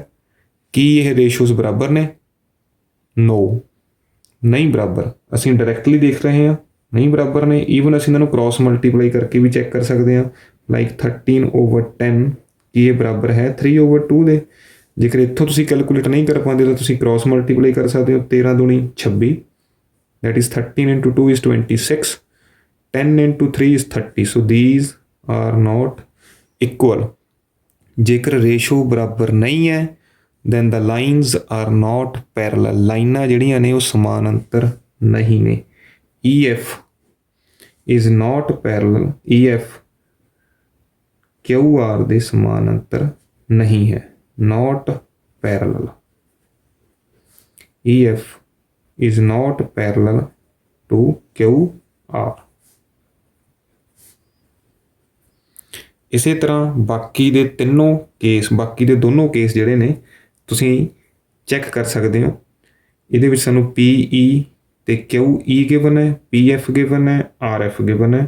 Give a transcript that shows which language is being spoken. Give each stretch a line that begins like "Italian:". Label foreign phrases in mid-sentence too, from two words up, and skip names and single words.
Punjabi: ਕੀ ਇਹ ਰੇਸ਼ੋਜ਼ ਬਰਾਬਰ ਨੇ? ਨੋ, ਨਹੀਂ ਬਰਾਬਰ। ਅਸੀਂ ਡਾਇਰੈਕਟਲੀ ਦੇਖ ਰਹੇ ਹਾਂ ਨਹੀਂ ਬਰਾਬਰ ਨੇ। ਈਵਨ ਅਸੀਂ ਇਹਨਾਂ ਨੂੰ
English: cross multiply
Punjabi: ਕਰਕੇ ਵੀ ਚੈੱਕ ਕਰ ਸਕਦੇ ਹਾਂ, ਲਾਈਕ 13/10 ਕੀ ਇਹ ਬਰਾਬਰ ਹੈ 3/2 ਦੇ। ਜੇਕਰ ਇੱਥੋਂ ਤੁਸੀਂ ਕੈਲਕੂਲੇਟ ਨਹੀਂ ਕਰ ਪਾਉਂਦੇ ਤਾਂ ਤੁਸੀਂ
English: cross multiply
Punjabi: ਕਰ ਸਕਦੇ ਹੋ। 13 ਦੂਣੀ 26,
English: that is 13 into 2 is 26, 10 into 3 is 30। so these are not equal।
Punjabi: ਜੇਕਰ ਰੇਸ਼ੋ ਬਰਾਬਰ ਨਹੀਂ ਹੈ
English: then the lines are not parallel।
Punjabi: ਲਾਈਨਾਂ ਜਿਹੜੀਆਂ ਨੇ ਉਹ ਸਮਾਨਾਂਤਰ ਨਹੀਂ ਨੇ।
English: EF is not parallel,
Punjabi: EF QR ਦੇ ਸਮਾਨਾਂਤਰ ਨਹੀਂ ਹੈ,
English: not parallel। EF is not parallel to QR।
Punjabi: ਇਸੇ ਤਰ੍ਹਾਂ ਬਾਕੀ ਦੇ ਦੋਨੋਂ ਕੇਸ ਜਿਹੜੇ ਨੇ ਤੁਸੀਂ ਚੈੱਕ ਕਰ ਸਕਦੇ ਹੋ। ਇਹਦੇ ਵਿੱਚ ਸਾਨੂੰ PE ਅਤੇ QE ਗਿਵਨ ਹੈ, PF ਗਿਵਨ ਹੈ, RF ਗਿਵਨ ਹੈ।